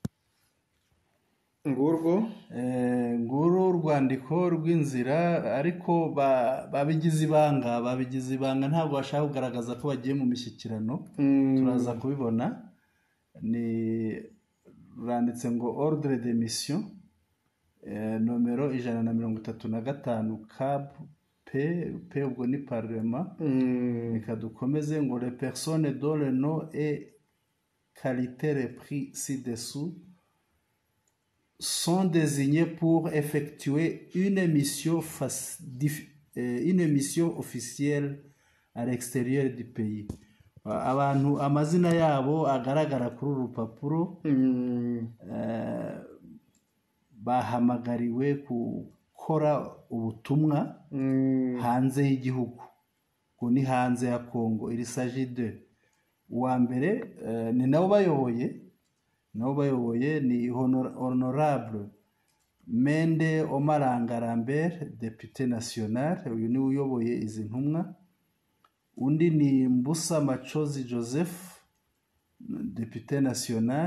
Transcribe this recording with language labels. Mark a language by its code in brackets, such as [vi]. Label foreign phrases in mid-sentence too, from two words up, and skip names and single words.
[rw] ngurwo urwandiko rw'inzira, ariko babigize ibanga, ntabwo bashaka kugaragaza ko bagiye mu mishyikirano. Turaza kubibona. Ruranditse ngo [fr] ordre de mission [rw] nomero 135 cab p ubwo ni parlement. Reka dukomeze ngo [fr] les personnes dont le nom et qualité repris ci-dessous sont désignés pour effectuer une mission officielle à l'extérieur du pays. [rw] Abantu amazina yabo agaragara kuri uru rupapuro bahamagariwe gukora ubutumwa hanze y'igihugu, ngo ni hanze ya Congo. [fr] Il s'agit de [rw] uwa mbere ni nabo bayoboye ni honorable Mende Omaranga Lambert [fr] député national, [rw] uyu niwe uyoboye izi ntumwa. Undi ni Mbusa Machozi Joseph [fr] député national.